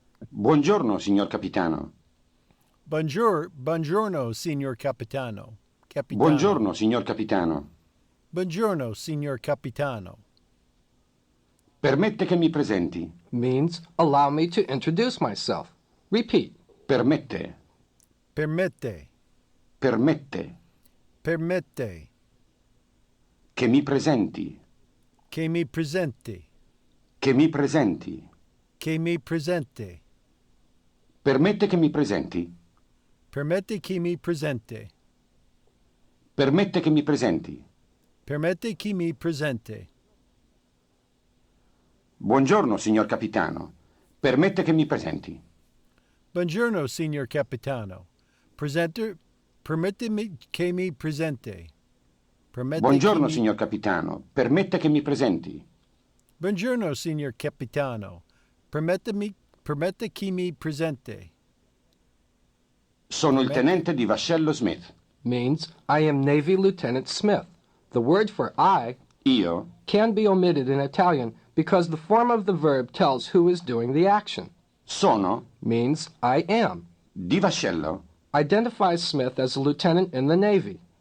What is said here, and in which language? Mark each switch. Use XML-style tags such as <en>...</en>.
<it>Buongiorno, signor Capitano. Buongiorno, signor Capitano. Capitano. Buongiorno, signor Capitano. Buongiorno, signor Capitano. Permette che mi presenti?</it> <en>Means allow me to introduce myself. Repeat.</en> <it>Permette. Permette. Permette. Permette. Che mi presenti. Che mi presenti. Che mi presenti. Che mi presente. Permette che mi presenti. Permette che mi presente. Permette che mi presenti. Permette che mi presente. Buongiorno, signor Capitano. Permette che mi presenti. Buongiorno, signor Capitano. Permette che mi presente. Permette Buongiorno, che mi- signor Capitano. Permette che mi presenti. Buongiorno, signor Capitano. Permette che mi presente. Sono il tenente di Vascello Smith.</it> <en>Means I am Navy Lieutenant Smith. The word for I</en> <it>Io</it> <en>can be omitted in Italian because the form of the verb tells who is doing the action.</en> <it>sono</it> <en>Means I am.</en> <it>di Vascello.</it> <en>Identifies Smith as a lieutenant in the Navy.</en>